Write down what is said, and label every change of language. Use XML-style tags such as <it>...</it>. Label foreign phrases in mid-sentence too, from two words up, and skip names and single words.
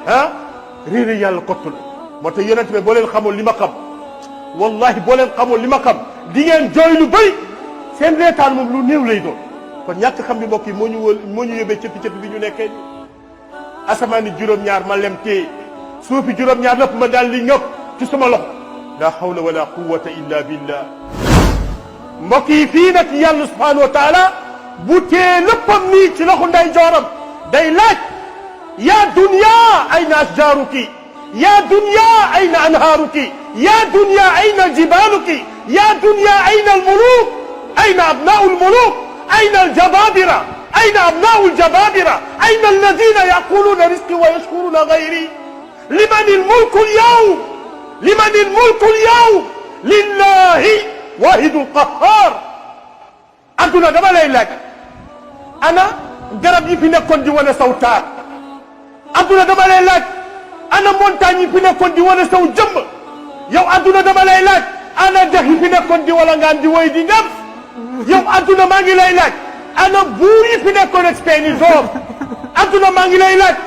<wo>réeri yàlla kottu la moo tax yonent bi boo leen xamoon li ma xam wallahi boo leen xamoon li ma xam di ngeen jooy lu bëri seen reetaan moom lu néew lay doon kon ñàkk xam bi mbokk yi moo ñu yóbbee cëppi-cëppi bi ñu nekkee ni asamaani juróom-ñaar ma lem téye suufi juróom-ñaar lépp ma daal li ñëpp ci suma loxo la</wo> <ar>حول ولا قوة إلا بالله</ar> <wo>mbokk yi fii nag yàlla</wo> <ar>سبحانه وتعالى</ar> <wo>bu tee léppam nii ci loxo nday jooram day</wo> <ar>laaj يا دنيا أين أشجارك يا دنيا أين أنهارك يا دنيا أين جبالك يا دنيا أين الملوك أين أبناء الملوك أين الجبابرة أين أبناء الجبابرة أين الذين يقولون رزقي ويشكرون غيري لمن الملك اليوم لمن الملك اليوم لله الواحد القهار</ar> <wo>ak adduna dama lay laaj ana garab yi fi nekkoon di wane saw taar adduna dama lay laaj ana montagne yi fi nekkoon di wane saw jëmm yow adduna dama lay laaj ana dex yi fi nekkoon di wala ngaan di woy di ngam yow adduna maa ngi lay laaj ana buur yi fi nekkoon ak seeni doom adduna maa ngi lay laaj</wo>